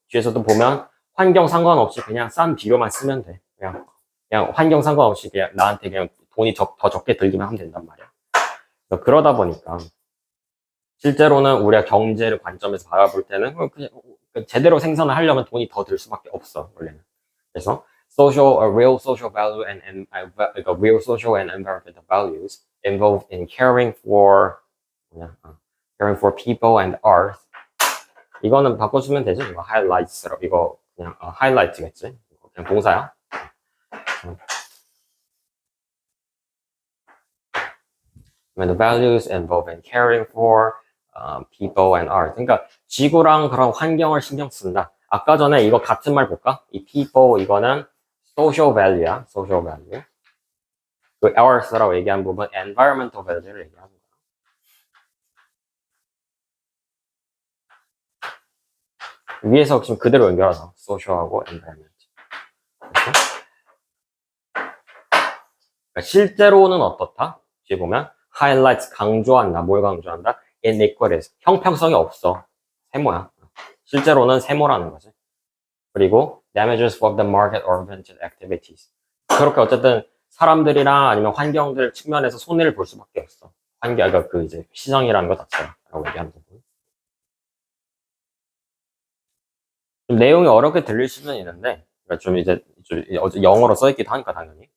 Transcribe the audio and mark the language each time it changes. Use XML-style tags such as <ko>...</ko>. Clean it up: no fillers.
<ko>뒤에서도 보면 환경 상관없이 그냥 싼 비료만 쓰면 돼. 그냥 환경 상관없이 그냥 나한테 그냥 돈이 더 적게 들기만 하면 된단 말이야. 그러다 보니까 실제로는 우리가 경제를 관점에서 바라볼 때는 그냥 제대로 생산을 하려면 돈이 더 들 수밖에 없어, 원래는.</ko> <en>그래서 real social value and real social and environmental values involved in caring for people and earth.</en> <ko>이거는 바꿔주면 되죠. 이거 highlights로 이거 그냥 highlight겠지. 그냥 동사야.</ko> <en>When the values involved in caring for people and earth.</en> <ko>그러니까 지구랑 그런 환경을 신경 쓴다. 아까 전에 이거 같은 말 볼까? 이 people 이거는 social value야. social value. 그 earth라고 얘기한 부분 environmental value를 얘기하는 거야. 위에서 지금 그대로 연결하자. social하고 environment. 그러니까 실제로는 어떻다? 뒤에 보면 highlights 강조한다. 뭘 강조한다? inequalities. 형평성이 없어. 세모야. 실제로는 세모라는 거지. 그리고</ko> <en>damages for the market oriented activities.</en> <ko>그렇게 어쨌든 사람들이랑 아니면 환경들 측면에서 손해를 볼 수밖에 없어. 그러니까 그 이제 시장이라는 거 자체라고 얘기하는 거고. 좀 내용이 어렵게 들릴 수는 있는데, 그러니까 좀 이제 영어로 써있기도 하니까 당연히.</ko>